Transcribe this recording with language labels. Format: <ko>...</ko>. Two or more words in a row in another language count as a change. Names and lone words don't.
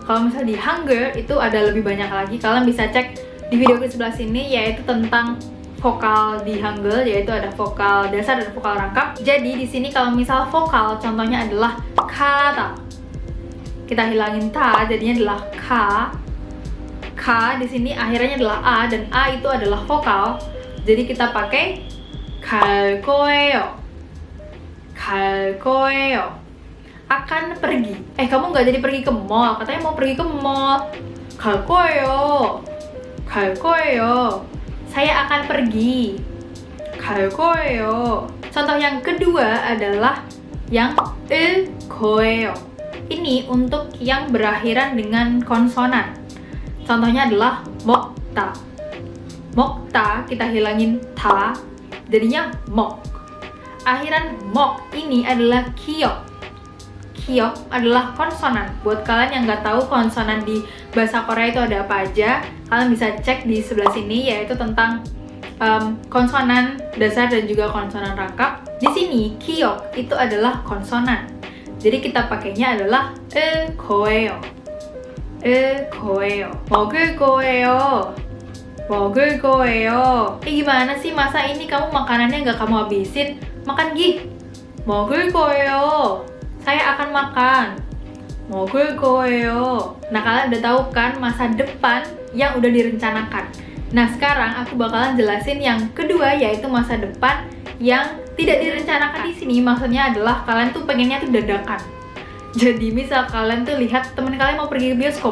<id>Kalau misalnya di Hangul itu ada lebih banyak lagi. Kalian bisa cek di video di sebelah sini, yaitu tentang vokal di Hangul, yaitu ada vokal dasar dan vokal rangkap. Jadi di sini kalau misal vokal contohnya adalah kata, kita hilangin ta, jadinya adalah ka. Ka di sini akhirnya adalah a, dan a itu adalah vokal. Jadi kita pakai</id> <ko>갈 거예요. 갈 거예요.</ko> <id>Akan pergi. Kamu nggak jadi pergi ke mall, katanya mau pergi ke mall.</id> <ko>갈 거예요. 갈 거예요.</ko> <id>Saya akan pergi.</id> <ko>갈 거예요.</ko> <id>Contoh yang kedua adalah yang</id> <ko>을 거예요.</ko> <id>Ini untuk yang berakhiran dengan konsonan. Contohnya adalah 먹다. 먹다 kita hilangin ta, jadinya 먹. Akhiran 먹 ini adalah kiok. Kiok adalah konsonan. Buat kalian yang nggak tahu konsonan di bahasa Korea itu ada apa aja, kalian bisa cek di sebelah sini, yaitu tentang konsonan dasar dan juga konsonan rangkap. Di sini kiok itu adalah konsonan. Jadi kita pakainya adalah 거예요.</id> <ko>거예요. 먹을 거예요. 먹을 거예요.</ko> <id>Gimana sih, masa ini kamu makanannya nggak kamu habisin? Makan gih.</id> <ko>먹을 거예요.</ko> <id>Saya akan makan.</id> <ko>먹을 거예요.</ko> <id>Nah, kalian udah tahu kan masa depan yang udah direncanakan. Nah, sekarang aku bakalan jelasin yang kedua, yaitu masa depan yang tidak direncanakan. Di sini maksudnya adalah kalian tuh pengennya tuh dadakan. Jadi misal kalian tuh lihat teman kalian mau pergi ke bioskop.</id>